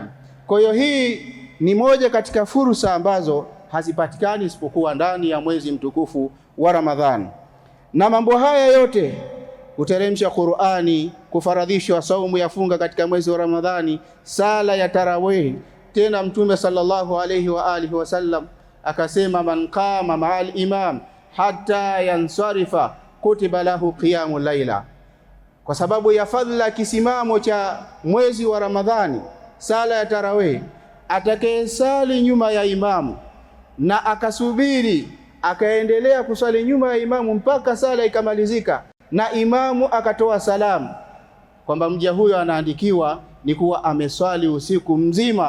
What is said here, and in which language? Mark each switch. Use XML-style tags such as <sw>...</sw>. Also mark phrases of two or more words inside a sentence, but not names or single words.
<sw>Kwa hiyo hii ni moja katika fursa ambazo hazipatikani isipokuwa ndani ya mwezi mtukufu wa Ramadhani. Na mambo haya yote, kuteremsha Qur'ani, kufaradhishwa saumu ya funga katika mwezi wa Ramadhani, sala ya tarawih. Tena Mtume</sw> <ar>صلى الله عليه وعلى آله وسلم</ar> <sw>akasema,</sw> <ar>من قام مع الإمام حتى ينصرف كتب له قيام ليلة.</ar> <sw>Kwa sababu ya fadhila kisimamo cha mwezi wa Ramadhani, sala ya tarawih, atakayesali nyuma ya imamu na akasubiri akaendelea kusali nyuma ya imamu mpaka sala ikamalizika na imamu akatoa salamu, kwamba mja huyo anaandikiwa ni kuwa ameswali usiku mzima.</sw>